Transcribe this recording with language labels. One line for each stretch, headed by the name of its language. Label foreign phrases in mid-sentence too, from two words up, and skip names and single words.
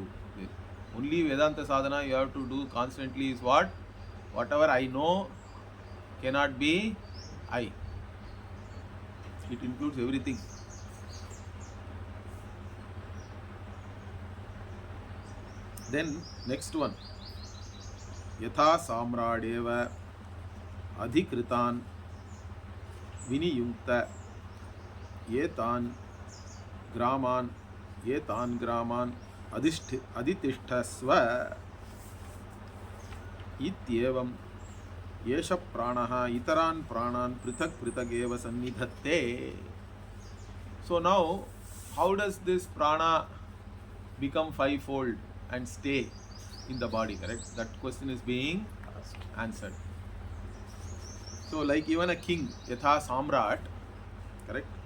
English: Only
Sanskrit: Vedanta sadhana
English: you have to do constantly is what? Whatever I know cannot be I. It includes everything. Then next one,
Sanskrit: Yatha Samradeva Adhikritan Viniyunkta Yetan Graman Aditishthasva Ityevam Yesha Pranaha Itaran Pranan Prithak Prithageva Sannidhatte.
English: So now, how does this prana become fivefold and stay in the body, correct? That question is being answered. So like even a king,
Sanskrit: Yatha Samrat,
English: correct?